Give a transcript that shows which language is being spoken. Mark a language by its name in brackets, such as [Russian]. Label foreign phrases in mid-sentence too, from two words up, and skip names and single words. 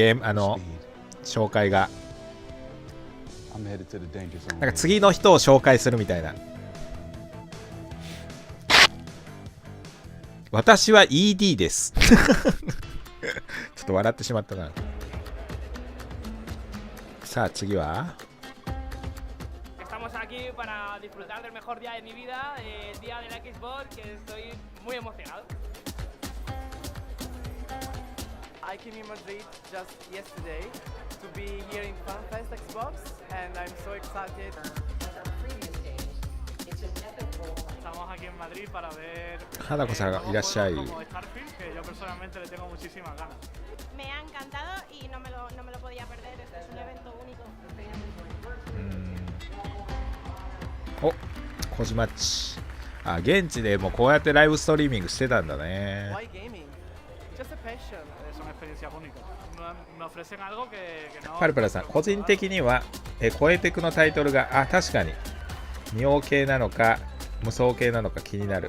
[Japanese] ゲーム紹介がなんか次の人を紹介するみたいな。私は ED ですちょっと笑ってしまったな。さあ次は [Spanish] aquí para disfrutar del mejor día de mi vida, el día de la Xbox, que estoy muy emocionado. [English] I came in Madrid just yesterday to be here in FanFest Xbox, and I'm so excited. [Spanish] Estamos aquí en Madrid para ver. [Japanese] 花子さんいらっしゃい。 [Spanish] Como Starfield, que yo personalmente le tengo muchísimas ganas. Me ha encantado y no me lo podía perder. Este es un evento único. [Japanese] お、コジマッチ。あ、現地でもこうやってライブストリーミングしてたんだね。パルパルさん、個人的にはコエテクのタイトルが、あ、確かに仁王系なのか無双系なのか気になる。